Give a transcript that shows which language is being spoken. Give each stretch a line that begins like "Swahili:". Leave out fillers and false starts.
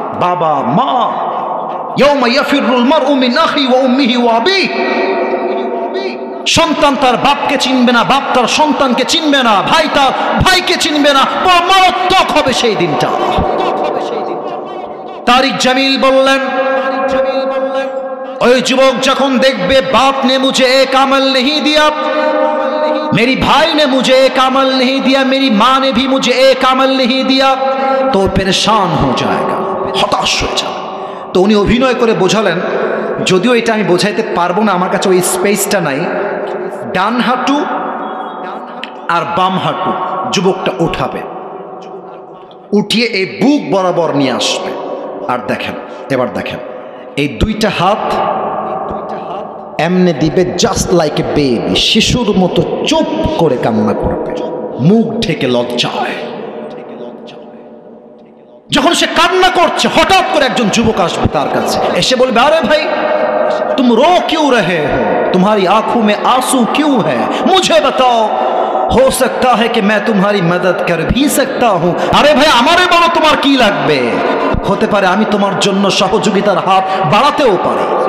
Bangla: বাবা মা,
Arabic: ইয়াউমা ইয়াফিরুল মারউ মিন আখি ওয়া উম্মিহি ওয়া আবিহি,
Bangla: সন্তান তার বাপকে চিনবে না, বাপ তার সন্তানকে চিনবে না, ভাই তার ভাইকে চিনবে না, মারাত্মক হবে সেই দিনটা। তারিক জামিল বললেন, ওই যুবক যখন দেখবে
Hindi: बाप ने मुझे एक अमल नहीं दिया, मेरी भाई ने मुझे एक अमल नहीं दिया, मेरी माँ ने भी मुझे एक अमल नहीं दिया, तो परेशान हो जाएगा,
Bangla: হতাশ হয়ে যাবে। তো উনি অভিনয় করে বোঝালেন, যদিও এটা আমি বোঝাইতে পারবো না, আমার কাছে ওই স্পেসটা নাই, ডান হাঁটু আর বাম হাঁটু যুবকটা উঠাবে, উঠিয়ে এই বুক বরাবর নিয়ে আসবে, আর দেখেন, এবার দেখেন, এই দুইটা হাত এমনে দিবে,
English: just like a baby,
Bangla: শিশুর মতো চুপ করে কান্না করবে, মুখ ঢেকে লজ্জায়। যখন সে কান্না করছে, হঠাৎ করে একজন যুবক আসবে তার কাছে, এসে বলবে, আরে ভাই
Hindi: तुम रो क्यों रहे हो, तुम्हारी आंखों में आंसू क्यों है, मुझे बताओ, हो सकता है कि मैं तुम्हारी मदद कर भी सकता हूं। अरे भाई
Bangla: আমারে বলো তোমার কি লাগবে, হতে পারে আমি তোমার জন্য সহযোগিতার হাত বাড়াতেও পারি।